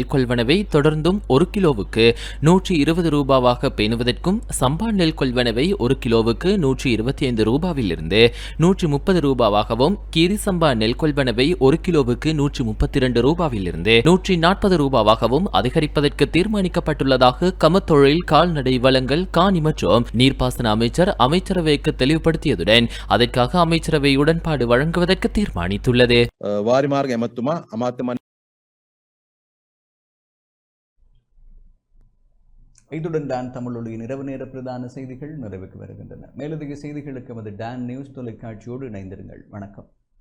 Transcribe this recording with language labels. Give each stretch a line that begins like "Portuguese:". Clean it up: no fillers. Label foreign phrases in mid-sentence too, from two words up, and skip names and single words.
Tamil: கொள்வனவை தொடர்ந்தும் 1 கிலோவுக்கு 120 ரூபாவாக பேணுவதற்கும், சம்பா நெல் கொள்வனவை 1 கிலோவுக்கு 125 ரூபாவிலிருந்து 130 ரூபாவாகவும், கீரி சம்பா நெல் கொள்வனவை 1 கிலோவுக்கு 132 ரூபாவிலிருந்து 140 ரூபாவாகவும் அதிகரிப்பதற்கு தீர்மானிக்கப்பட்டுள்ளதாக கமத்தொழில் கால்நடை வளங்கள் காணி மற்றும் நீர்ப்பாசன அமைச்சர் அமைச்சரவைக்கு தெளிவுபடுத்தியதுடன் அதற்காக அமைச்சரவை உடன்பாடு வழங்குவதற்கு தீர்மானித்துள்ளது.
Sinhala: වාරිමාර්ග ඇමතුමා අමාත්‍ය
Tamil: இத்துடன் டான் தமிழொலியின் இரவு நேர பிரதான செய்திகள் நிறைவுக்கு வருகின்றன. மேலதிக செய்திகளுக்கு நமது டான் நியூஸ் தொலைக்காட்சியோடு இணைந்திருங்கள். வணக்கம்.